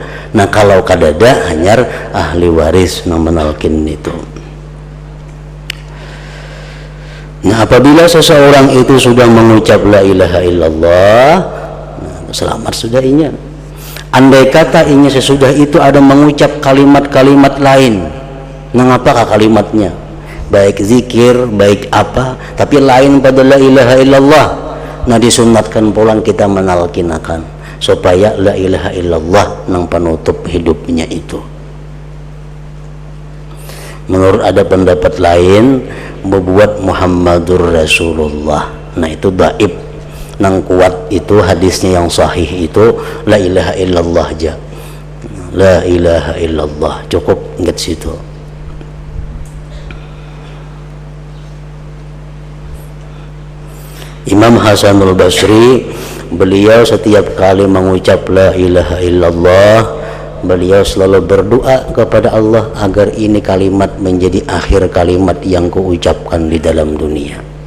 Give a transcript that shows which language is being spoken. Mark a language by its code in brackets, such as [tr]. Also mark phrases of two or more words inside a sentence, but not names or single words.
[bjn] Nah kalau kadada hanya ahli waris yang menalkin itu. Nah apabila seseorang itu sudah mengucap [ar] la ilaha illallah, [bjn] nah, selamat sudah inya. Andai kata inya sesudah itu ada mengucap kalimat-kalimat lain, nah apakah kalimatnya? [id] Baik zikir, baik apa, tapi lain pada [ar] la ilaha illallah. [bjn] Nah disunatkan pulang kita menalkinakan supaya [ar] la ilaha illallah [bjn] nang penutup hidupnya itu. [id] Menurut ada pendapat lain membuat [ar] Muhammadur Rasulullah. [id] Nah itu dhaif. Nang kuat itu hadisnya yang sahih itu [ar] la ilaha illallah [id] aja. [ar] La ilaha illallah [id] cukup ingat situ. Imam Hasanul Basri, beliau setiap kali mengucap [ar] la ilaha illallah, [id] beliau selalu berdoa kepada Allah agar ini kalimat menjadi akhir kalimat yang kuucapkan di dalam dunia.